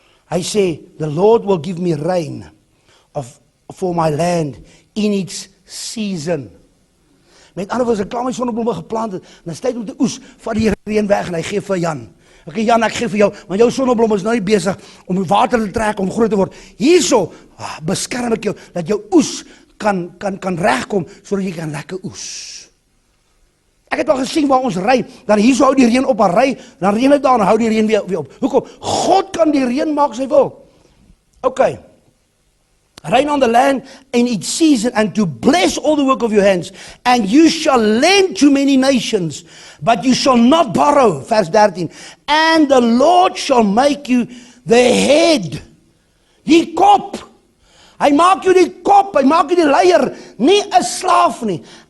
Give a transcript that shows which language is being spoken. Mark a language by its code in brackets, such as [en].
[af] Hy sê, [en] the Lord will give me rain for my land in its season. [af] Met ander woorde, as ek klaar my sonneblomme geplant het, dan is tyd om te oes, vat die reën weg en hy gee vir Jan. Okay, Jan, ek gee vir jou, want jou sonneblom is nou nie besig om water te trek om groot te word. Hierso beskerm ek jou dat jou oes kan regkom sodat jy kan lekker oes. Ek het al gesien waar ons ry, dan hierso hou die reën op, en ry, dan reën dit daar en hou die reën weer op. Hoekom? God kan die reën maak as hy wil. Okay. [en] Rain on the land in its season and to bless all the work of your hands. And you shall lend to many nations, but you shall not borrow. [af] Vers 13. [en] And the Lord shall make you the head. [af] Die kop. Hy maak jou die kop, hy maak jou die leier, nie 'n slaaf nie.